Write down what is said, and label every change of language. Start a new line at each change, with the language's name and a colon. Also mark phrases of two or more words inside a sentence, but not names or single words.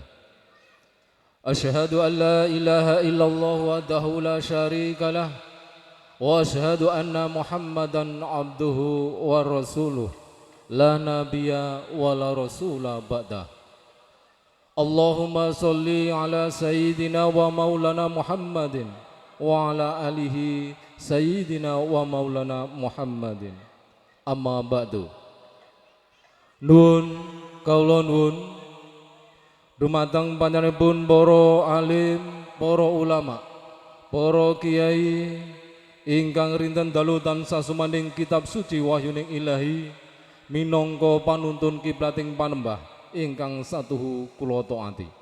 Arabic: أشهد أن لا إله إلا الله وحده لا شريك له وأشهد أن محمدا عبده ورسوله لا نبي ولا رسول بعده. اللهم صل على سيدنا ومولانا محمد وعلى آله سيدنا ومولانا محمد wa ala alihi sayyidina wa maulana Muhammadin. أما بعد.
Javanese: Nun kaula nuwun dumateng panjenenganipun para alim, para ulama, para kiai ingkang rinten dalu tansah sumaning kitab suci wahyuning Ilahi minangka panuntun kiblating panembah ingkang satuhu kula taati.